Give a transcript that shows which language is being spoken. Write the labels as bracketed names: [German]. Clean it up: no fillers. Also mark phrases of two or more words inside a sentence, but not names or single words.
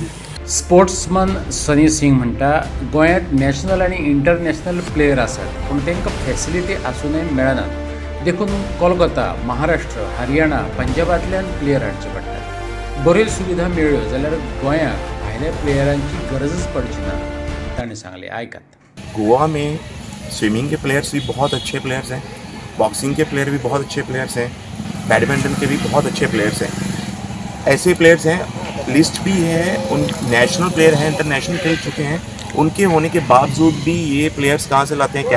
[Konkani] स्पोर्ट्समन सनी सिंग म्हणटा गोंयांत नॅशनल आनी इंटरनॅशनल प्लेयर आसात पूण तांकां फॅसिलिटी आसूनय मेळनात. देखून कोलकाता, महाराष्ट्र, हरियाणा, पंजाबांतल्यान प्लेयर हाडचे पडटात. बऱ्यो सुविधा मेळ्ळ्यो जाल्यार गोंयांत भायल्या प्लेयरांची गरजच पडची ना ताणें सांगलें. आयकात. [Hindi] गोवा में स्विमिंग के प्लेयर्स भी बहुत अच्छे प्लेयर्स हैं, बॉक्सिंग के प्लेयर भी बहुत अच्छे प्लेयर्स हैं, बैडमिंटन के भी बहुत अच्छे प्लेयर्स हैं. ऐसे प्लेयर्स हैं, लिस्ट भी है, उन नेशनल प्लेयर हैं, इंटरनेशनल खेल चुके हैं. उनके होने के बावजूद भी ये प्लेयर्स कहाँ से लाते हैं?